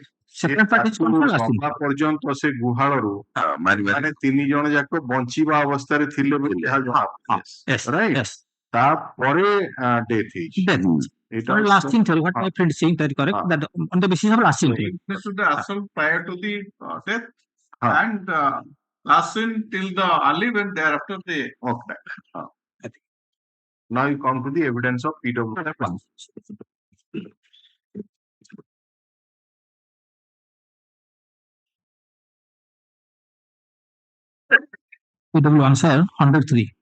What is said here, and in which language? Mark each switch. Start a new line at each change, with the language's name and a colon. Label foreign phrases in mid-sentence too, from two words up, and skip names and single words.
Odia: ପର୍ଯ୍ୟନ୍ତ ସେ ଗୁହାଳରୁ ମାନେ 3 ଜଣ ଯାକ ବଞ୍ଚିବା ଅବସ୍ଥାରେ ଥିଲେ ବୋଲି ଯାହା ଜଣା ତାପରେ ଡେଥ୍ ହେଇଛି
English: lasting theory what my friend saying that correct that on the basis of lasting theory this is the assault prior to the death and lasting till the early when thereafter they now you come to the evidence of PW. PW answer 103.